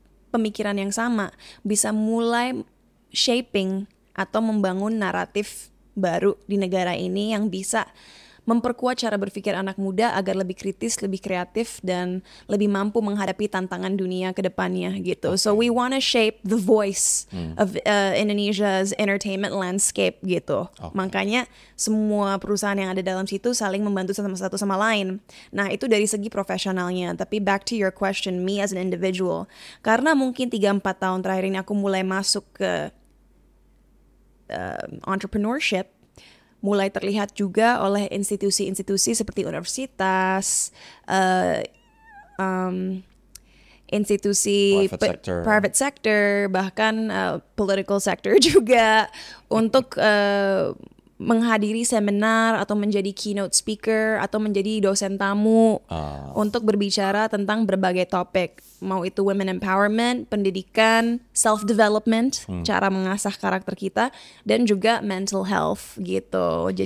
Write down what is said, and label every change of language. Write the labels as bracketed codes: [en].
[id] pemikiran yang sama bisa mulai shaping atau membangun naratif baru di negara ini yang bisa memperkuat cara berpikir anak muda agar lebih kritis, lebih kreatif, dan lebih mampu menghadapi tantangan dunia ke depannya gitu. [en] So we wanna shape the voice of Indonesia's entertainment landscape gitu. [id] Makanya semua perusahaan yang ada dalam situ saling membantu satu sama lain. Nah itu dari segi profesionalnya. Tapi [en] back to your question, me as an individual. [id] Karena mungkin 3-4 tahun terakhir ini aku mulai masuk ke entrepreneurship, mulai terlihat juga oleh institusi-institusi seperti universitas, institusi private sector, bahkan political sector juga untuk menghadiri seminar atau menjadi keynote speaker atau menjadi dosen tamu untuk berbicara tentang berbagai topik, mau itu women empowerment, pendidikan, self development, cara mengasah karakter kita, dan juga mental health gitu.